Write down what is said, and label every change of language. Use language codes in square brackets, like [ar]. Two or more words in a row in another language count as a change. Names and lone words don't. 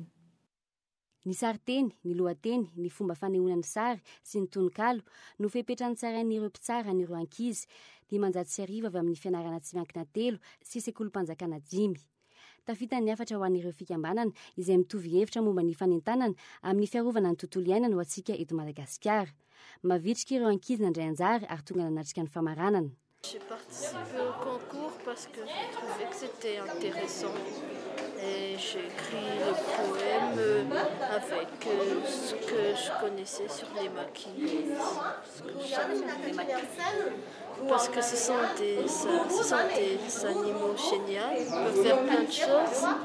[mg] Ny sariteny, ny lohateny, ny fomba fanehoana ny sary sy ny tononkalo no fepetra ny tsarain'ireo mpitsara an'ireo ankizy 5 avy amin'ny fianarana tsy miankina 3 sy sekolim-panjakana 5. tafita ny afatra ho an'ireo fikambanana izay mitovy hevitra momba ny fanentanana amin'ny fiarovana ny tontolo iainana ho antsika eto Madagasikara. Mavitrika ireo ankizy nandray anjara ary tonga nanatrika ny famaranana. [fr] J'ai participé au concours parce que je trouvais que c'était intéressant et j'ai écrit le poème avec ce que je connaissais sur les maquis, parce que ce sont des animaux géniaux, ils peuvent faire plein de choses.